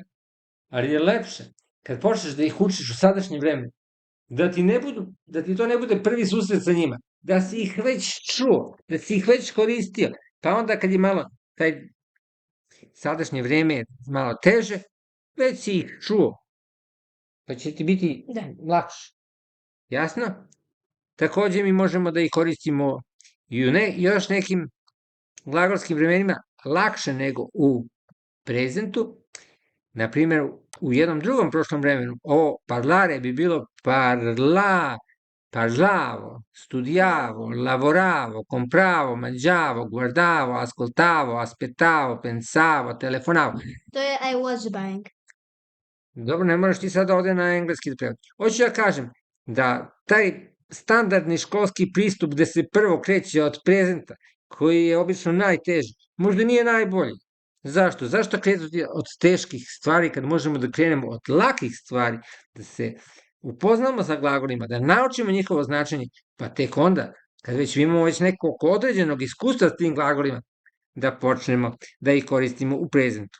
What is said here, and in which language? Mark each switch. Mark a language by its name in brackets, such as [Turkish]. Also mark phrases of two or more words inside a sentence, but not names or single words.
[Serbian] Ali je lepše, kad počneš da ih učiš u sadašnjem vremenu, da ti to ne bude prvi susret sa njima, da si ih već čuo, da si ih već koristio, pa onda kad je malo taj sadašnje vreme malo teže, već si ih čuo, pa će ti biti lakše. Jasno? Takođe mi možemo da ih koristimo i u još nekim glagolskim vremenima, lakše nego u prezentu. Na primjer, u jednom drugom prošlom vremenu, parlare bi bilo [Italian] parlavo, studiavo, lavoravo, compravo, mangiavo, guardavo, ascoltavo, aspettavo, pensavo, telefonavo. [Serbian] To je [English] I was buying. [Serbian] Dobro, ne moraš ti sad ovde na engleski da prevodiš. Hoću ja kažem da taj standardni školski pristup gde se prvo kreće od prezenta, koji je obično najteži, možda nije najbolji. Zašto? Zašto krenuti od teških stvari kad možemo da krenemo od lakih stvari, da se upoznamo sa glagolima, da naučimo njihovo značenje, pa tek onda, kad već imamo nekog određenog iskustva s tim glagolima, da počnemo da ih koristimo u prezentu.